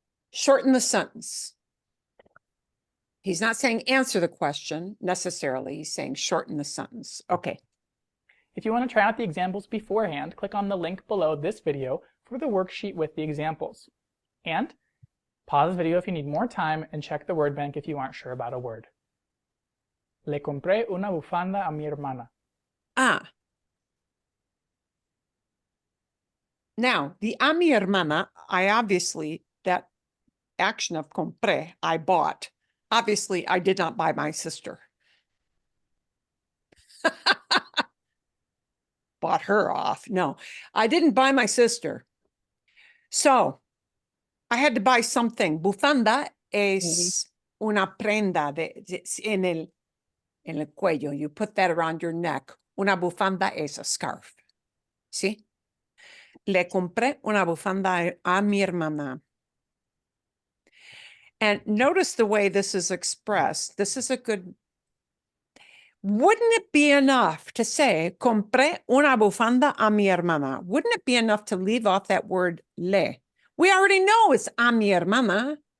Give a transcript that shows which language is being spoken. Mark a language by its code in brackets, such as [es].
[en] Shorten the sentence. He's not saying answer the question necessarily. He's saying shorten the sentence. Okay. If you want to try out the examples beforehand, click on the link below this video for the worksheet with the examples. And pause the video if you need more time and check the word bank if you aren't sure about a word. [es] Le compré una bufanda a mi hermana. [en] Now, the a mi hermana, I obviously, that action of compré, I bought. Obviously, I did not buy my sister. Bought her off. No, I didn't buy my sister. So I had to buy something. [es] Bufanda es una prenda en el cuello. [en] You put that around your neck. [es] Una bufanda es [en] a scarf. [es] ¿Sí? Le compré una bufanda a mi hermana. [en] And notice the way this is expressed. This is a good. Wouldn't it be enough to say, [es] compré una bufanda a mi hermana? [en] Wouldn't it be enough to leave off that word le? We already know it's [es] a mi hermana.